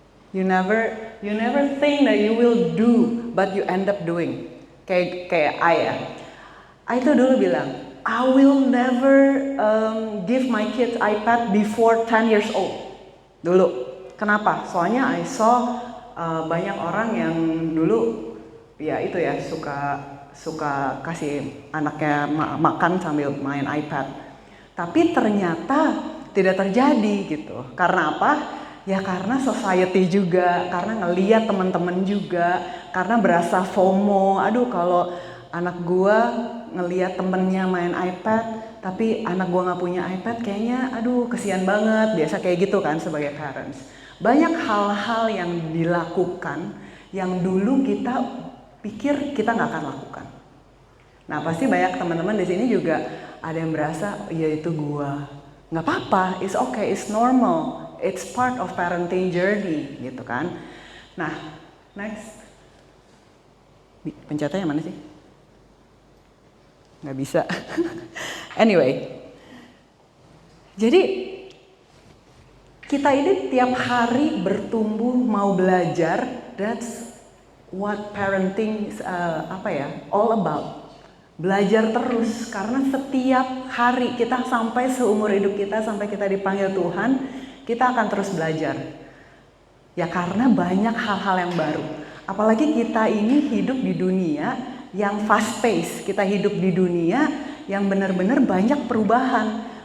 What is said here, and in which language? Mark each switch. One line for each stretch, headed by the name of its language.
English: You never think that you will do, but you end up doing.
Indonesian: Kayak I tuh dulu bilang,
English: I will never give my kids iPad before 10 years old.
Indonesian: Dulu. Kenapa? Soalnya
English: I saw
Indonesian: banyak orang yang dulu ya itu ya suka kasih anaknya makan sambil main iPad. Tapi ternyata tidak terjadi gitu. Karena apa? Ya karena society juga, karena ngeliat teman-teman juga, karena berasa FOMO. Aduh kalau anak gua ngeliat temennya main iPad, tapi anak gua nggak punya iPad, kayaknya aduh kesian banget. Biasa kayak gitu kan sebagai parents. Banyak hal-hal yang dilakukan yang dulu kita pikir kita nggak akan lakukan. Nah pasti banyak teman-teman di sini juga ada yang berasa ya itu gua. Nggak apa-apa,
English: it's okay, it's normal, it's part of parenting journey
Indonesian: gitu kan. Nah next, pencetnya yang mana sih? Nggak bisa. Anyway, jadi kita ini tiap hari bertumbuh mau belajar.
English: That's what parenting all about.
Indonesian: Belajar terus, karena setiap hari kita sampai seumur hidup kita, sampai kita dipanggil Tuhan, kita akan terus belajar. Ya karena banyak hal-hal yang baru. Apalagi kita ini hidup di dunia yang fast pace, kita hidup di dunia yang benar-benar banyak perubahan.